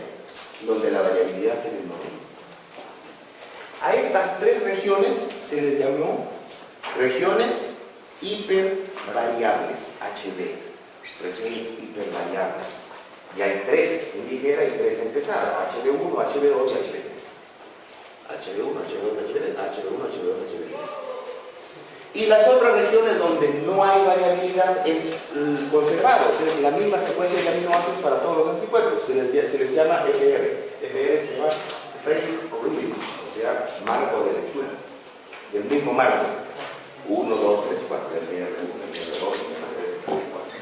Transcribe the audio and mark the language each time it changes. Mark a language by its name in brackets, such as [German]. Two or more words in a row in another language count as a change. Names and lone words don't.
[Spanish] Donde la variabilidad es enorme. A estas 3 regiones se les llamó regiones hipervariables, HB. Regiones hipervariables. Y hay 3 en ligera y 3 en pesada, HB1, HB2 y HB3. HB1, HB2, HB3, HB1, HB2, HB3. Y las otras regiones donde no hay variabilidad es conservado, o sea, la misma secuencia de aminoácidos para todos los anticuerpos. Se les llama FR. FR se llama [English] Frame of Reference, [Spanish] o sea, marco de lectura. Del mismo marco. 1, 2, 3, 4, FR1, FR2, FR3, FR4.